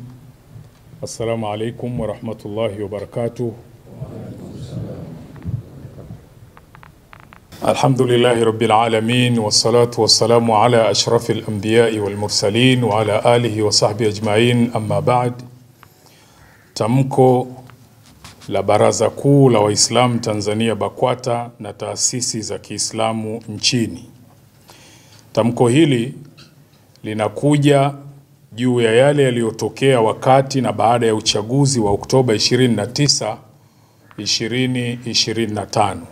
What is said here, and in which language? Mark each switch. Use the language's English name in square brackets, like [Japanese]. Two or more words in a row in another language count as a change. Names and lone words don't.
[Arabic] السلام عليكم ورحمة الله وبركاته. الحمد لله رب العالمين، والصلاة والسلام على أشرف الأنبياء والمرسلين وعلى آله وصحبه أجمعين، أما بعد. [Swahili] Tamko la Baraza Kuu la Waislamu Tanzania BAKWATA na taasisi za Kiislamu nchini. Tamko hili linakuja juu ya yale yaliyotokea wakati na baada ya uchaguzi wa Oktoba 29, 2025.